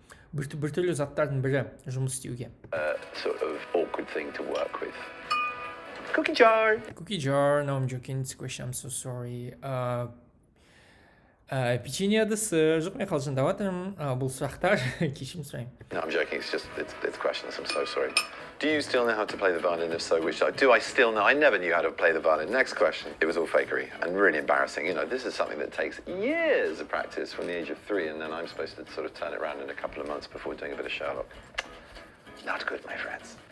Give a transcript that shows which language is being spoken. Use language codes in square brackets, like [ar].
[kk] Бұл біртүрлі заттардың бірі жұмыс істеуге. [en] Sort of awkward thing to work with. Cookie jar. Cookie jar. No, I'm joking. It's a question. I'm so sorry. [kk] Печенье ыдысы. Жоқ, мен қалжыңдап жатырмын. Бұл сұрақтар кешірім сұраймын. [en] No, I'm joking. It's questions. I'm so sorry. Do you still know how to play the violin? If so, do I still know? I never knew how to play the violin. Next question. It was all fakery and really embarrassing. You know, this is something that takes years of practice from the age of 3, and then I'm supposed to sort of turn it around in a couple of months before doing a bit of Sherlock. Not good, my friends.